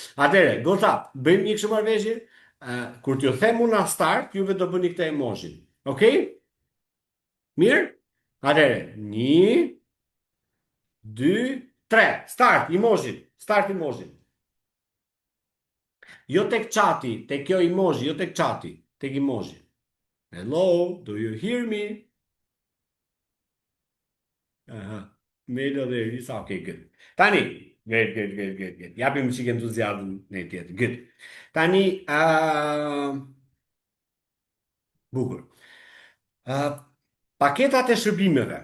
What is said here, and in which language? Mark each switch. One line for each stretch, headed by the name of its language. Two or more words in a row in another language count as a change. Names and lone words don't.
Albanian: Atëre, gota, bëjmë një kështu marrëveshje, kur t'ju them unë start, juve do bëni këtë emoji. Okej? Mirë? Atëre, 1, 2, 3, start emoji. Jo tek chati, tek kjo emoji, jo tek chati, tek emoji.
English: Hello, do you hear me?
Albanian: Melo dhe Elisa,
English: okay, good.
Albanian: Tani, good. Japim çik entuziazëm në tjetër. Good. Tani, bukur. Paketat e shërbimeve.